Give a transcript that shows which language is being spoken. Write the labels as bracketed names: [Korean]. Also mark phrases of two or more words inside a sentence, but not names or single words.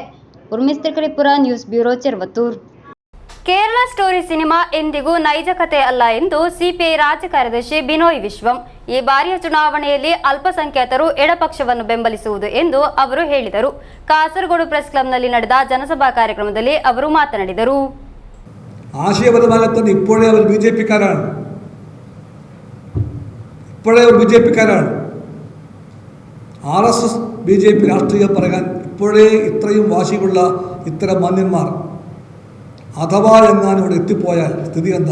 [Kannada] ಉರ್ಮಿಸ್ತ್ರಿಕರಿಪುರ, ನ್ಯೂಸ್ ಬ್ಯೂರೋ, ಚೆರ್ವತ್ತೂರ್. ಕೇರಳ ಸ್ಟೋರಿ ಸಿನಿಮಾ ಎಂದಿಗೂ ನೈಜ ಕತೆ ಅಲ್ಲ ಎಂದು ಸಿಪಿಐ ರಾಜ್ಯ ಕಾರ್ಯದರ್ಶಿ ಬಿನೋಯ್ ವಿಶ್ವಂ. ಈ ಬಾರಿಯ ಚುನಾವಣೆಯಲ್ಲಿ ಅಲ್ಪಸಂಖ್ಯಾತರು ಎಡಪಕ್ಷವನ್ನು ಬೆಂಬಲಿಸುವುದು ಎಂದು ಅವರು ಹೇಳಿದರು. ಕಾಸರಗೋಡು ಪ್ರೆಸ್ ಕ್ಲಬ್ನಲ್ಲಿ ನಡೆದ ಜನಸಭಾ ಕಾರ್ಯಕ್ರಮದಲ್ಲಿ ಅವರು ಮಾತನಾಡಿದರು. [Malayalam] ആശയപരമായി തന്നെ ഇപ്പോഴേ അവർ ബി ജെ പിക്കാരാണ്. RSS BJP രാഷ്ട്രീയം പറയാൻ ഇപ്പോഴേ ഇത്രയും വാശിയുള്ള ഇത്തരം മാന്യന്മാർ അഥവാ എങ്ങാനും ഇവിടെ എത്തിപ്പോയാൽ സ്ഥിതി എന്താ?